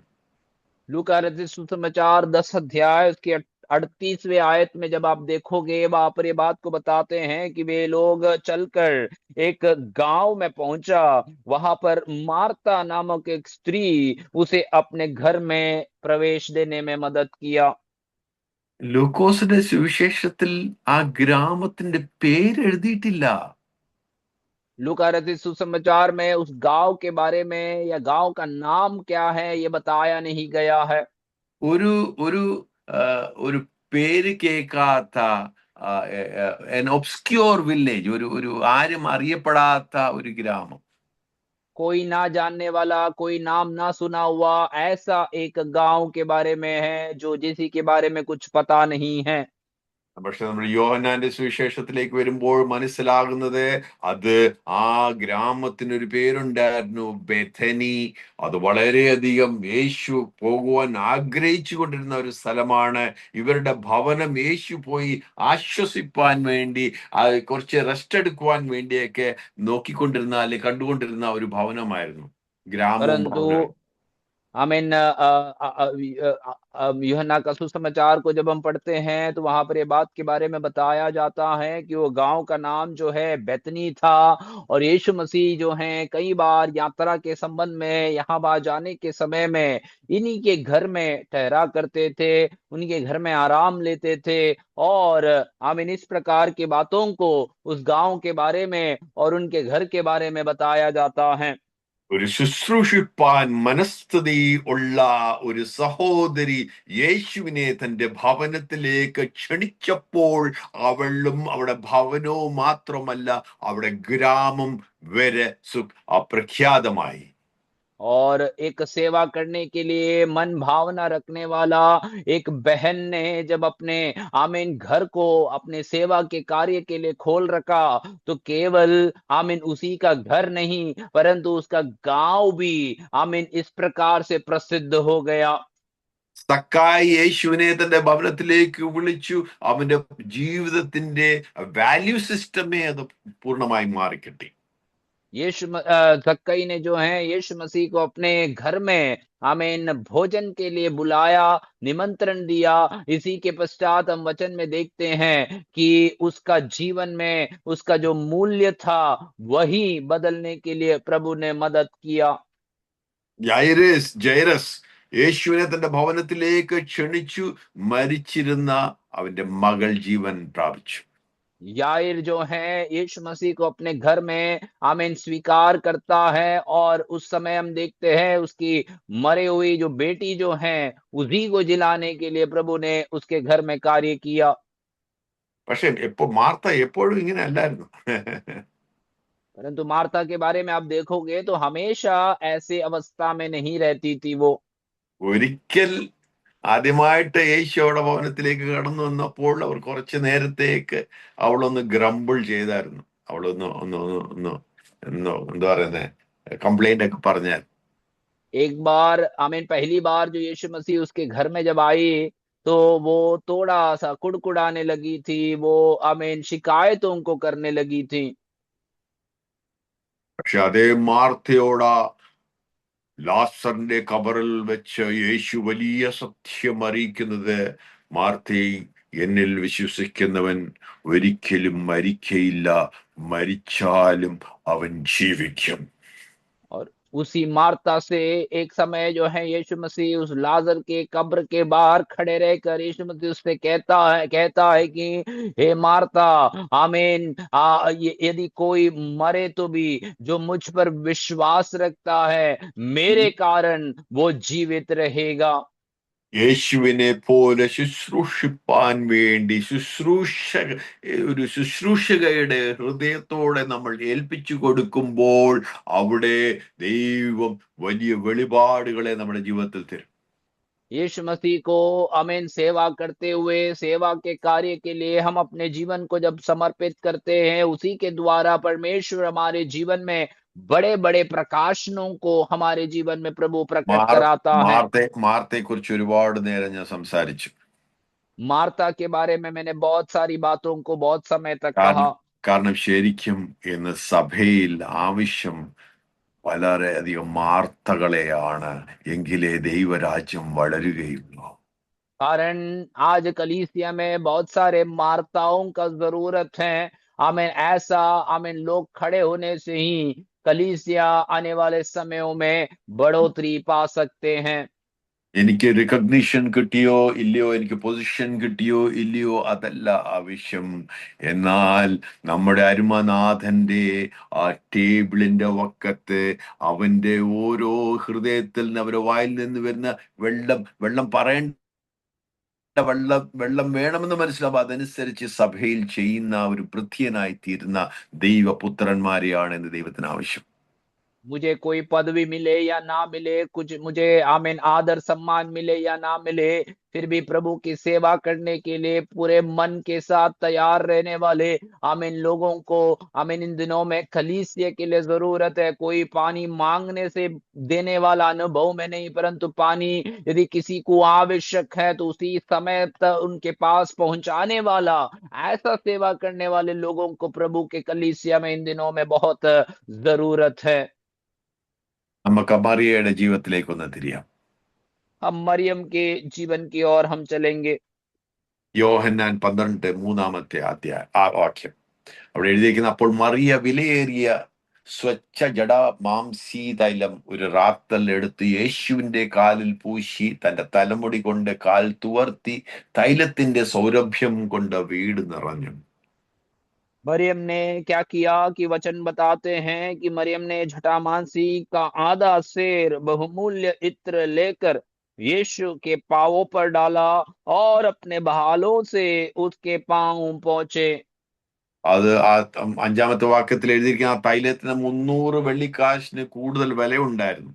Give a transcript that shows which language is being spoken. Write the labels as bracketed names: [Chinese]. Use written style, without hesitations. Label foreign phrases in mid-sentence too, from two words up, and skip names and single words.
[Hindi] लूका रचित सुसमाचार 10 अध्याय उसके 38वें आयत में जब आप देखोगे, वहां पर ये बात को बताते हैं कि वे लोग चलकर एक गांव में पहुंचा। वहां पर मार्ता नामक एक स्त्री उसे अपने घर में प्रवेश देने में मदद किया। [Malayalam] ലൂക്കോസിന്റെ സുവിശേഷത്തിൽ ആ ഗ്രാമത്തിന്റെ പേര് എഴുതിയിട്ടില്ല. [Hindi] लूका रचित सुसमाचार में उस गांव के बारे में या गांव का नाम क्या है ये बताया नहीं गया है। [Malayalam] ഒരു ഒരു ആ, ഒരു പേര് കേൾക്കാത്ത [English] an obscure village, [Malayalam] ഒരു ഒരു ആരും അറിയപ്പെടാത്ത ഒരു ഗ്രാമം. [Hindi] कोई ना जानने वाला, कोई नाम ना सुना हुआ ऐसा एक गांव के बारे में है जो जिसी के बारे में कुछ पता नहीं है। [Malayalam] പക്ഷെ നമ്മൾ യോഹന്നാന്റെ സുവിശേഷത്തിലേക്ക് വരുമ്പോൾ മനസ്സിലാകുന്നത് അത് ആ ഗ്രാമത്തിനൊരു പേരുണ്ടായിരുന്നു, ബെഥനി. അത് വളരെയധികം യേശു പോകുവാൻ ആഗ്രഹിച്ചു കൊണ്ടിരുന്ന ഒരു സ്ഥലമാണ്. ഇവരുടെ ഭവനം യേശു പോയി ആശ്വസിപ്പാൻ വേണ്ടി, കുറച്ച് റെസ്റ്റ് എടുക്കുവാൻ വേണ്ടിയൊക്കെ നോക്കിക്കൊണ്ടിരുന്ന അല്ലെങ്കിൽ കണ്ടുകൊണ്ടിരുന്ന ഒരു ഭവനമായിരുന്നു, ഗ്രാമവും [Hindi] परंतु [Malayalam] ഭവനവും. [Hindi] आमीन यूहन्ना का सुसमाचार को जब हम पढ़ते हैं तो वहां पर ये बात के बारे में बताया जाता है कि वो गांव का नाम जो है बेतनी था। और यीशु मसीह जो है कई बार यात्रा के संबंध में यहाँ वहां जाने के समय में इन्हीं के घर में ठहरा करते थे, उनके घर में आराम लेते थे। और आमीन इस प्रकार की बातों को उस गांव के बारे में और उनके घर के बारे में बताया जाता है। [Malayalam] ഒരു ശുശ്രൂഷിപ്പാൻ മനസ്ഥിതി ഉള്ള ഒരു സഹോദരി യേശുവിനെ തന്റെ ഭവനത്തിലേക്ക് ക്ഷണിച്ചപ്പോൾ അവളും അവിടെ ഭവനവും മാത്രമല്ല, അവിടെ ഗ്രാമം വരെ പ്രഖ്യാതമായി. [Hindi] और एक सेवा करने के लिए मन भावना रखने वाला एक बहन ने जब अपने आमीन घर को अपने सेवा के कार्य के लिए खोल रखा, तो केवल आमीन उसी का घर नहीं परंतु उसका गांव भी आमीन इस प्रकार से प्रसिद्ध हो गया। [Malayalam] സക്കായി യേശുവിനെ തന്റെ ഭവനത്തിലേക്ക് വിളിച്ചു. അവന്റെ ജീവിതത്തിന്റെ [English] value system [Malayalam] അത് പൂർണ്ണമായി മാറിക്കിട്ടി. [Hindi] जक्कई ने जो है यीशु मसीह को अपने घर में आमीन भोजन के लिए बुलाया, निमंत्रण दिया। इसी के पश्चात हम वचन में देखते हैं कि उसका जीवन में उसका जो मूल्य था वही बदलने के लिए प्रभु ने मदद किया। [Malayalam] ജൈറസ് യേശുവിനെ തന്റെ ഭവനത്തിലേക്ക് ക്ഷണിച്ചു. മരിച്ചിരുന്ന അവന്റെ മകൾ ജീവൻ പ്രാപിച്ചു. [Hindi] याईर जो है यीशु मसीह को अपने घर में आमीन स्वीकार करता है, और उस समय हम देखते हैं उसकी मरी हुई जो बेटी जो है उसी को जिलाने के लिए प्रभु ने उसके घर में कार्य किया। [Malayalam] പക്ഷെ മാർത്ത എപ്പോഴും ഇങ്ങനെ അല്ലായിരുന്നു. [Hindi] परंतु मार्था के बारे में आप देखोगे तो हमेशा ऐसे अवस्था में नहीं रहती थी वो। [Malayalam] ഒരിക്കൽ ആദ്യമായിട്ട് യേശുവിടെ ഭവനത്തിലേക്ക് കടന്നു വന്നപ്പോൾ അവർ കുറച്ച് നേരത്തേക്ക് അവളൊന്ന് ഗ്രംബിൾ ചെയ്തായിരുന്നു. അവളൊന്ന് ഒന്ന് ഒന്ന് ഒന്ന് ഒന്ന് എന്താ പറയുന്നത്, കംപ്ലൈന്റ് ഒക്കെ പറഞ്ഞാൽ. [Hindi] एक बार आमीन पहली बार जो यीशु मसीह उसके घर में जब आई, तो वो थोड़ा-सा कुड़कुड़ाने लगी थी, वो आमीन शिकायत उनको करने लगी थी। [Malayalam] പക്ഷെ അതേ മാർത്തയോടാ ലാസറിന്റെ കബറിൽ വെച്ച് യേശു വലിയ സത്യം അറിയിക്കുന്നത്, മാർത്തേ, എന്നിൽ വിശ്വസിക്കുന്നവൻ ഒരിക്കലും മരിക്കയില്ല, മരിച്ചാലും അവൻ ജീവിക്കും. [Hindi] और उसी मार्ता से एक समय जो है यीशु मसीह उस लाजर के कब्र के बाहर खड़े रहकर यीशु मसीह उससे कहता है कि हे मार्ता, आमीन, यदि कोई मरे तो भी जो मुझ पर विश्वास रखता है मेरे कारण वो जीवित रहेगा। [Malayalam] യേശുവിനെ പോലെ ശുശ്രൂഷിപ്പാൻ വേണ്ടി ഒരു ശുശ്രൂഷകയുടെ ഹൃദയത്തോടെ നമ്മൾ ഏൽപ്പിച്ചു കൊടുക്കുമ്പോൾ അവിടെ ദൈവം വലിയ വെളിപാടുകളെ നമ്മുടെ ജീവിതത്തിൽ തരും. [Hindi] यीशु मसीह को आमीन सेवा करते हुए सेवा के कार्य के लिए हम अपने जीवन को जब समर्पित करते हैं, उसी के द्वारा परमेश्वर हमारे जीवन में बड़े-बड़े प्रकाशनों को हमारे जीवन में प्रभु प्रकट कराता है। [Malayalam] മാർത്തെ കുറിച്ച് ഒരുപാട് നേരം ഞാൻ സംസാരിച്ചു. [Hindi] मार्ता के बारे में मैंने बहुत सारी बातों को बहुत समय तक [Malayalam] കാരണം [Hindi] कहा। [Malayalam] കാരണം ശരിക്കും ഇന്ന് സഭയിൽ ആവശ്യം വളരെയധികം വാർത്തകളെയാണ്, എങ്കിലേ ദൈവരാജ്യം വളരുകയുള്ളൂ. [Hindi] कारण आज कलीसिया में बहुत सारे मार्ताओं का जरूरत है। आमीन ऐसा आमीन लोग खड़े होने से ही कलीसिया आने वाले समयों में बढ़ोतरी पा सकते हैं। [Malayalam] എനിക്ക് റിക്കഗ്നിഷൻ കിട്ടിയോ ഇല്ലയോ, എനിക്ക് പൊസിഷൻ കിട്ടിയോ ഇല്ലയോ, അതല്ല ആവശ്യം. എന്നാൽ നമ്മുടെ അരുമനാഥന്റെ ആ ടേബിളിന്റെ വക്കത്ത് അവന്റെ ഓരോ ഹൃദയത്തിൽ നിന്ന്, അവരുടെ വായിൽ നിന്ന് വരുന്ന വെള്ളം വെള്ളം പറയേണ്ട വെള്ളം വേണമെന്ന് മനസ്സിലാവും. അതനുസരിച്ച് സഭയിൽ ചെയ്യുന്ന ഒരു ഭൃത്യനായി തീരുന്ന ദൈവപുത്രന്മാരെയാണ് ഇന്ന് ദൈവത്തിന് ആവശ്യം. [Hindi] मुझे कोई पदवी मिले या ना मिले, कुछ मुझे आमीन आदर सम्मान मिले या ना मिले, फिर भी प्रभु की सेवा करने के लिए पूरे मन के साथ तैयार रहने वाले आमीन लोगों को आमीन इन दिनों में कलीसिया के लिए जरूरत है। कोई पानी मांगने से देने वाला अनुभव में नहीं, परंतु पानी यदि किसी को आवश्यक है तो उसी समय तक उनके पास पहुंचाने वाला, ऐसा सेवा करने वाले लोगों को प्रभु के कलीसिया में इन दिनों में बहुत जरूरत है। [Malayalam] നമുക്ക് മറിയയുടെ ജീവിതത്തിലേക്കൊന്ന് തിരിയാം. [Hindi] हम मरियम के जीवन की ओर हम चलेंगे। [Malayalam] യോഹന്നാൻ 12 വാക്യം അവിടെ എഴുതിയിരിക്കുന്ന, അപ്പോൾ മറിയ വിലയേറിയ സ്വച്ഛ ജഡ മാംസി തൈലം ഒരു റാത്തൽ എടുത്ത് യേശുവിന്റെ കാലിൽ പൂശി തന്റെ തലമുടി കൊണ്ട് കാൽ തുവർത്തി തൈലത്തിന്റെ സൗരഭ്യം കൊണ്ട് വീട് നിറഞ്ഞു. [Hindi] मरियम ने क्या किया कि वचन बताते हैं कि मरियम ने जटामांसी का आधा सेर बहुमूल्य इत्र लेकर यीशु के पांवों पर डाला और अपने बहालों से उसके पांव पहुंचे। [Malayalam] അത് ആ 5-ാമത്തെ വാക്യത്തിൽ എഴുതിയിരിക്കുന്ന ആ തൈലത്തിന് 300 വെള്ളിക്കാശിന് കൂടുതൽ വില ഉണ്ടായിരുന്നു.